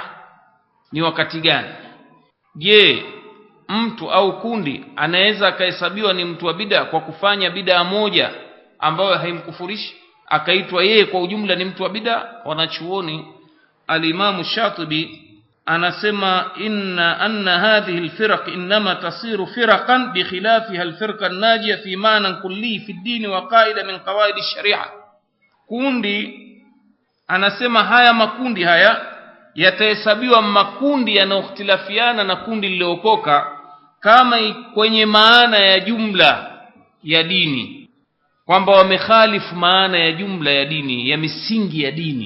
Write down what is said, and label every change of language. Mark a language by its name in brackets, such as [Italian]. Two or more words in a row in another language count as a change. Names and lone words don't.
[Swahili] Ni wakati gani? Je, mtu au kundi anaweza akahesabiwa ni mtu wa bid'a kwa kufanya bid'a moja ambayo haimkufurishi akaitwa yeye kwa ujumla ni mtu wa bid'a? Wanachuoni al-Imam Shatibi anasema [Arabic] أن هذه الفرق إنما تصير فرقا بخلافها الفرقة الناجية في معنى كلي في الدين وقاعدة من قواعد الشريعة. [Swahili] Kundi anasema haya makundi haya yatahesabiwa makundi yanayokhtilafiana na kundi lililookoka kama kwenye maana ya jumla ya dini, kwamba wamekhalifu maana ya jumla ya dini, ya misingi ya dini.